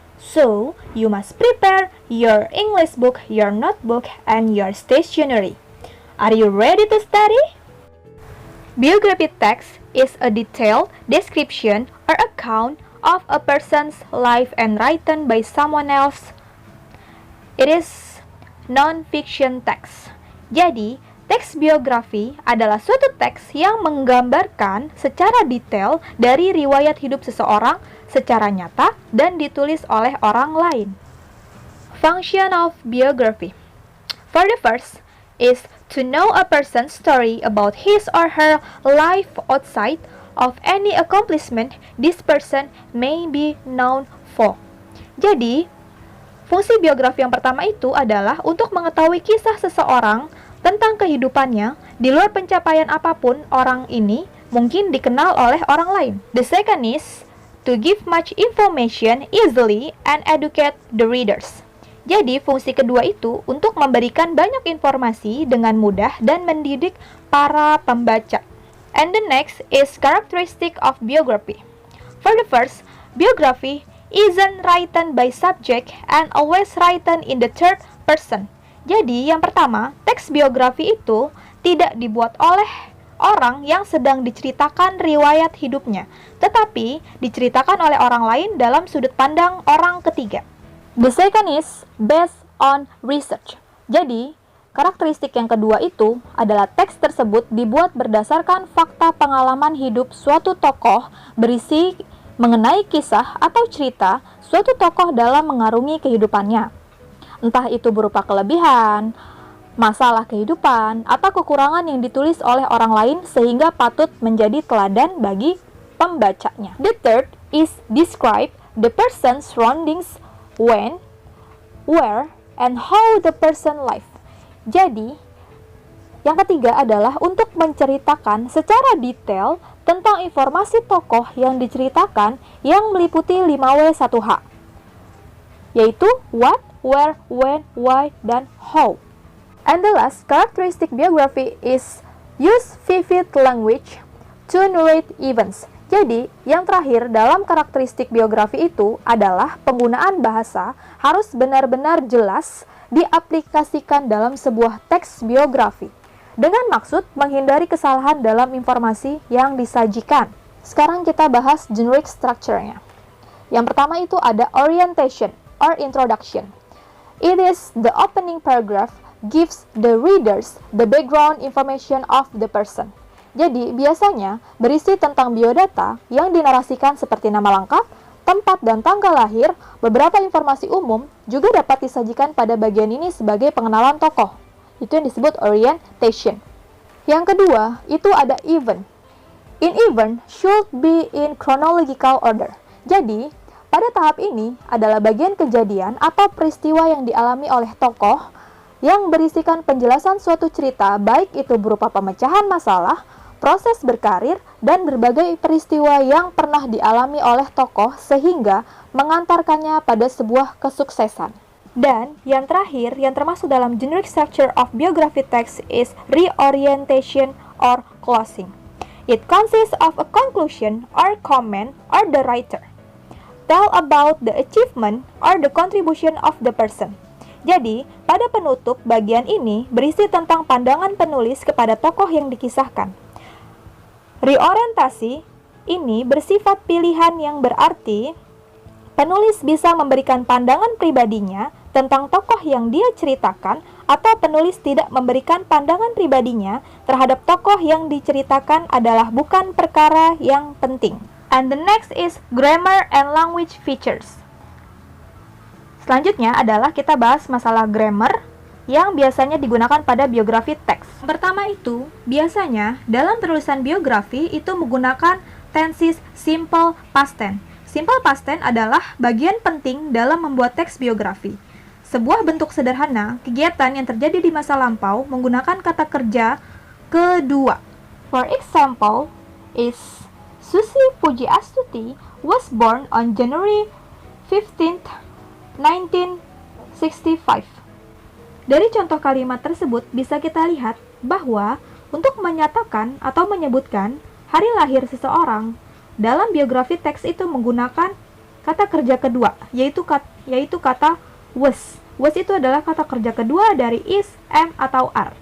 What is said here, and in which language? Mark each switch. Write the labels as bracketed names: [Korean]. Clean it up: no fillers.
[English] So, you must prepare your English book, your notebook, and your stationery. Are you ready to study? Biography text is a detailed description or account of a person's life and written by someone else. It is non-fiction text. [Indonesian] Jadi, teks biografi adalah suatu teks yang menggambarkan secara detail dari riwayat hidup seseorang secara nyata dan ditulis oleh orang lain. [English] Function of biography. For the first is to know a person's story about his or her life outside of any accomplishment this person may be known for. [Indonesian] Jadi, fungsi biografi yang pertama itu adalah untuk mengetahui kisah seseorang tentang kehidupannya di luar pencapaian apapun orang ini mungkin dikenal oleh orang lain. [English] The second is to give much information easily and educate the readers. [Indonesian] Jadi, fungsi kedua itu untuk memberikan banyak informasi dengan mudah dan mendidik para pembaca. [English] And the next is characteristic of biography. For the first, biography isn't written by subject and always written in the third person. [Indonesian] Jadi, yang pertama, teks biografi itu tidak dibuat oleh orang yang sedang diceritakan riwayat hidupnya, tetapi diceritakan oleh orang lain dalam sudut pandang orang ketiga. [English] The second is based on research. [Indonesian] Jadi, karakteristik yang kedua itu adalah teks tersebut dibuat berdasarkan fakta pengalaman hidup suatu tokoh berisi mengenai kisah atau cerita suatu tokoh dalam mengarungi kehidupannya. Entah itu berupa kelebihan, masalah kehidupan, atau kekurangan yang ditulis oleh orang lain sehingga patut menjadi teladan bagi pembacanya. [English] The third is describe the person's surroundings when, where, and how the person live. [Indonesian] Jadi, yang ketiga adalah untuk menceritakan secara detail tentang informasi tokoh yang diceritakan yang meliputi 5W1H, yaitu [English] what, where, when, why, [Indonesian] dan [English] how. And the last characteristic biography is use vivid language to narrate events. [Indonesian] Jadi, yang terakhir dalam karakteristik biografi itu adalah penggunaan bahasa harus benar-benar jelas diaplikasikan dalam sebuah teks biografi dengan maksud menghindari kesalahan dalam informasi yang disajikan. Sekarang kita bahas generic structure-nya. Yang pertama itu ada [English] orientation or introduction. It is the opening paragraph gives the readers the background information of the person. [Indonesian] Jadi, biasanya berisi tentang biodata yang dinarasikan seperti nama lengkap, tempat dan tanggal lahir, beberapa informasi umum juga dapat disajikan pada bagian ini sebagai pengenalan tokoh. Itu yang disebut orientation. Yang kedua, itu ada event. [English] In event should be in chronological order. [Indonesian] Jadi, pada tahap ini adalah bagian kejadian atau peristiwa yang dialami oleh tokoh yang berisikan penjelasan suatu cerita, baik itu berupa pemecahan masalah, proses berkarir, dan berbagai peristiwa yang pernah dialami oleh tokoh sehingga mengantarkannya pada sebuah kesuksesan. Dan yang terakhir, yang termasuk dalam [English] generic structure of biography text is reorientation or closing. It consists of a conclusion or comment or the writer tell about the achievement or the contribution of the person. [Indonesian] Jadi, pada penutup bagian ini berisi tentang pandangan penulis kepada tokoh yang dikisahkan. Reorientasi ini bersifat pilihan yang berarti penulis bisa memberikan pandangan pribadinya tentang tokoh yang dia ceritakan atau penulis tidak memberikan pandangan pribadinya terhadap tokoh yang diceritakan adalah bukan perkara yang penting. And the next is grammar and language features. Selanjutnya adalah kita bahas masalah grammar yang biasanya digunakan pada biografi teks. Pertama itu, biasanya dalam penulisan biografi itu menggunakan tenses simple past tense. Simple past tense adalah bagian penting dalam membuat teks biografi. Sebuah bentuk sederhana kegiatan yang terjadi di masa lampau menggunakan kata kerja kedua. [English] For example, is Susi Pujiastuti was born on January 15th, 1965. [Indonesian] Dari contoh kalimat tersebut bisa kita lihat bahwa untuk menyatakan atau menyebutkan hari lahir seseorang dalam biografi teks itu menggunakan kata kerja kedua, yaitu kata was. Was itu adalah kata kerja kedua dari is, am, atau are.